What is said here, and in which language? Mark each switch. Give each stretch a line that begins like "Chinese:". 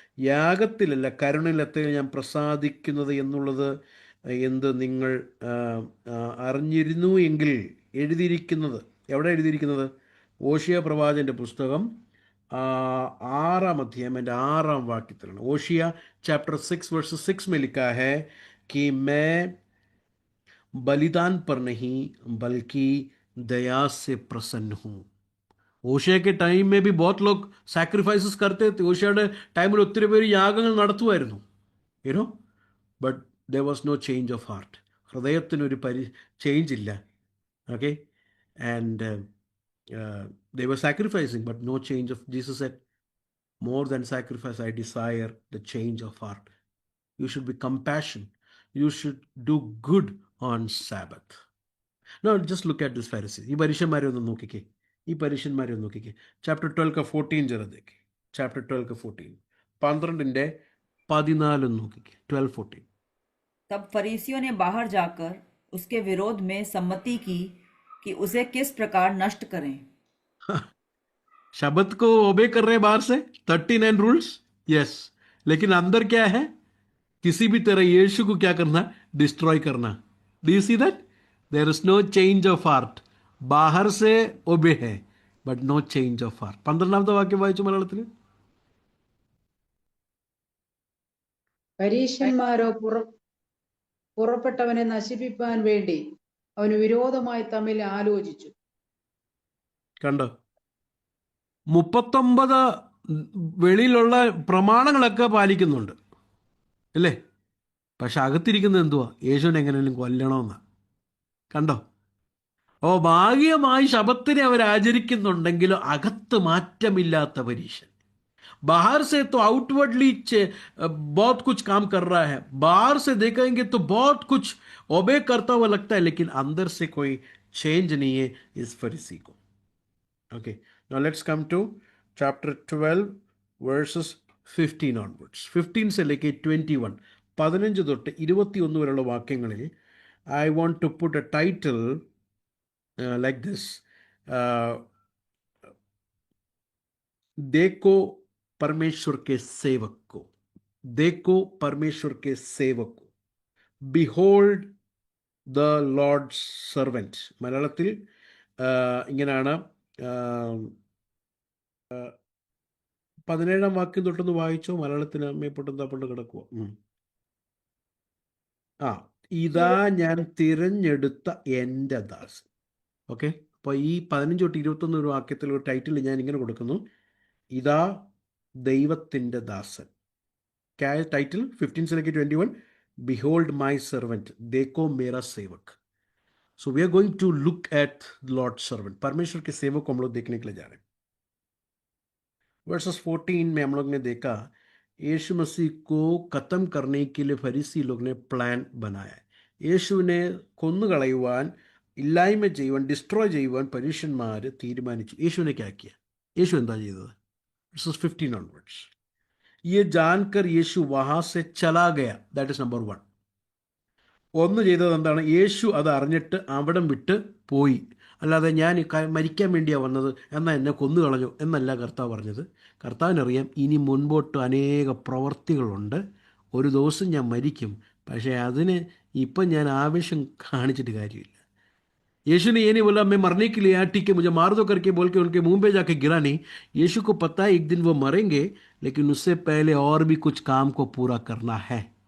Malayalam: യാഗത്തിലല്ല കരുണയിലത്തെ ഞാൻ പ്രസാദിക്കുന്നത് എന്നുള്ളത് എന്ത് നിങ്ങൾ അറിഞ്ഞിരുന്നു എങ്കിൽ എഴുതിയിരിക്കുന്നത്, എവിടെ എഴുതിയിരിക്കുന്നത്? ഓഷിയ പ്രവാചകൻ്റെ പുസ്തകം 6-ാം അധ്യായം 6-ാം വാക്യത്തിലാണ്.
Hindi: ഓഷിയ ചാപ്റ്റർ 6 വേഴ്സസ് 6 में लिखा है कि मैं बलिदान पर नहीं बल्कि दया से प्रसन्न हूँ. ഓഷിയ के टाइम में भी बहुत लोग സാക്രിഫൈസസ് करते थे.
Malayalam: ഓഷിയയുടെ ടൈമിൽ ഒത്തിരി പേര് യാഗങ്ങൾ നടത്തുമായിരുന്നു.
English: You know, but there was no change of heart.
Malayalam: ഹൃദയത്തിനൊരു change ഇല്ല.
English: Okay, and they were sacrificing but no change of. Jesus said, more than sacrifice I desire the change of heart. You should be compassion. You should do good on Sabbath. Now just look at this Pharisee.
Malayalam: ഈ പരീക്ഷന്മാരെ ഒന്ന് നോക്കിക്കേ.
Hindi: Chapter 12:14 जरा देखिए.
Malayalam: Chapter 12:14, 12:14 നോക്കിക്കേ. 12:14.
Hindi: तब फरीसियों ने बाहर जाकर उसके विरोध में सम्मति की कि उसे किस प्रकार नष्ट करें. शब्द को ओबे कर रहे हैं बाहर से, 39 रूल्स, यस, लेकिन अंदर क्या है? किसी भी तरह यीशु को क्या करना? डिस्ट्रॉय करना.
English: Do you see that? There is no change of heart.
Hindi: बाहर से ओबे है
English: But no change of heart.
Malayalam: 12-ാമത്തെ വാക്യം വായിച്ചു മലയാളത്തിൽ. പരീശന്മാരോ പുറപ്പെട്ടവനെ നശിപ്പിക്കാൻ വേണ്ടി അവന് വിരോധമായി തമ്മിൽ ആലോചിച്ചു. കണ്ടോ? 39 വെളിയിലുള്ള പ്രമാണങ്ങളൊക്കെ പാലിക്കുന്നുണ്ട് അല്ലേ? പക്ഷെ അകത്തിരിക്കുന്നത് എന്തുവാ? യേശുവിനെ എങ്ങനെയും കൊല്ലണമെന്നാ. കണ്ടോ? ഓ, ഭാഗികമായി ശബത്തിനെ അവർ ആചരിക്കുന്നുണ്ടെങ്കിലും അകത്ത് മാറ്റമില്ലാത്ത പരീശൻ.
Hindi: बाहर से तो आउटवर्डली बहुत कुछ काम कर रहा है, बाहर से देखेंगे तो बहुत कुछ ओबे करता हुआ लगता है, लेकिन अंदर से कोई चेंज नहीं है इस फरीसी को.
English: Okay, now let's come to chapter 12 verses 15 onwards.
Hindi: 15 से लेके 21,
Malayalam: 15 തൊട്ട് 21 വരെയുള്ള വാക്യങ്ങളിൽ
English: I want to put a title like this.
Hindi: देखो परमेश्वर के सेवक को, देखो परमेश्वर के सेवक को,
English: behold the Lord's servant.
Malayalam: മലയാളത്തിൽ ഇങ്ങനെയാണ്. 17-ാം വാക്യം തൊട്ടൊന്ന് വായിച്ചോ. മലയാളത്തിന് അമ്മയെപ്പൊട്ടെന്താ കിടക്കുവോ? ഇതാ ഞാൻ തിരഞ്ഞെടുത്ത എൻ്റെ ദാസൻ. ഓക്കെ, അപ്പോൾ ഈ 15 തൊട്ട് 21 ഒരു വാക്യത്തിൽ ഒരു ടൈറ്റിൽ ഞാൻ ഇങ്ങനെ കൊടുക്കുന്നു. ഇതാ ദൈവത്തിൻ്റെ ദാസൻ.
Hindi: टाइटल 15 से लेकर 21,
English: behold my servant,
Hindi: देखो मेरा सेवक.
English: So we are going to look at Lord servant.
Hindi: परमेश्वर के सेवक को हम लोग देखने के लिए जा रहे हैं. वर्सेस 14 में हम लोग ने देखा यीशु मसीह को खत्म करने के लिए फरीसी लोग ने प्लान बनाया.
Malayalam: യേശുവിനെ കൊന്നുകളയുവാൻ, ഇല്ലായ്മ ചെയ്യുവാൻ, ഡിസ്ട്രോയ് ചെയ്യുവാൻ പരീക്ഷന്മാർ തീരുമാനിച്ചു. യേശുവിനെ ക്യാക്കിയ യേശു എന്താ ചെയ്തത്?
English: verses 15 onwards.
Hindi: ये जानकर യേശു वहां से चला गया.
English: That is number 1.
Malayalam: ഒന്ന് ചെയ്തത് എന്താണ്? യേശു അത് അറിഞ്ഞിട്ട് അവിടം വിട്ട് പോയി. അല്ലാതെ ഞാൻ മരിക്കാൻ വേണ്ടിയാണ് വന്നത്, എന്നാൽ എന്നെ കൊന്നു കളഞ്ഞു എന്നല്ല കർത്താവ് പറഞ്ഞത്. കർത്താവിനറിയാം ഇനി മുൻപോട്ട് അനേക പ്രവർത്തികളുണ്ട്. ഒരു ദിവസം ഞാൻ മരിക്കും, പക്ഷേ അതിന് ഇപ്പം ഞാൻ ആവേശം കാണിച്ചിട്ട് കാര്യമില്ല.
Hindi: यीशु ने ये नहीं बोला मैं मरने के लिए आया, ठीक है मुझे मार दो करके बोल के उनके मुंह पे जाके गिरा नहीं. यीशु को पता है एक दिन वो मरेंगे, लेकिन उससे पहले और भी कुछ काम को पूरा करना है.